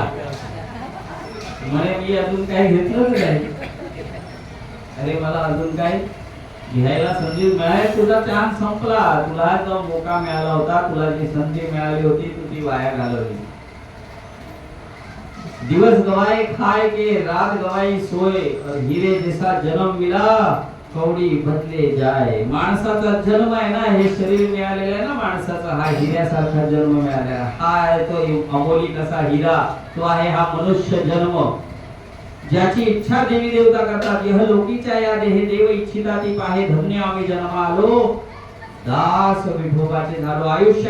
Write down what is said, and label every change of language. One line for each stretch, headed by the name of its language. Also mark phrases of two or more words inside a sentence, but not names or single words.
Marathi: म्हणे मी अजून काही घेतलं नाही. अरे मला अजून काय घ्यायला संधी मिळाली, तुझा चान्स संपला, तुला जो मोका मिळाला होता, तुला जी संधी मिळाली होती तू ती वाया घालवली.
Hindi: दिवस गवाए खाए के, रात गवाई सोए, और हीरे जैसा जन्म मिला कवडी बदले जाए.
Marathi: माणसाचा जन्म आहे ना, हे शरीर मिळालेलं आहे ना माणसाचा, हा हिऱ्यासारखा जन्म मिळालेला. हा आहे तो अमोलिक असा हिरा, तो आहे हा मनुष्य जन्म. ज्याची इच्छा देवी देवता करतात. यह लोकीच्या या देहे देव इच्छिता ती पाहे, धन्य आम्ही जन्म आलो, दास विठोबाचे झालो.